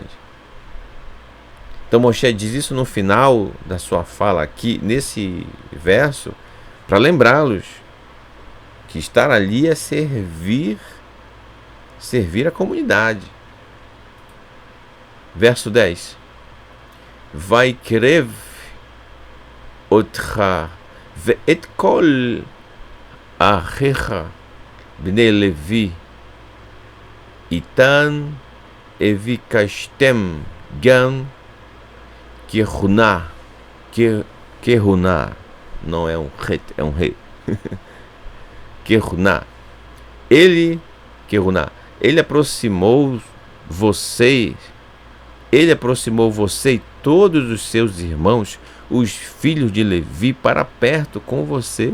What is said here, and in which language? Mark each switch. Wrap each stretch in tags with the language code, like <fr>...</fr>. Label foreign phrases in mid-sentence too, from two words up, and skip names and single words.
<pt>Então Moshe diz isso no final da sua fala aqui, nesse verso, para lembrá-los que estar ali é servir a comunidade. Verso 10.</pt> <he>ויקרב אתך ואת כל אחיך בני לוי אתך ובקשתם גם כהונה.</he> <pt>Kehuná não é um het, é um rei. Kehuná. Ele aproximou você e todos os seus irmãos, os filhos de Levi, para perto com você.</pt>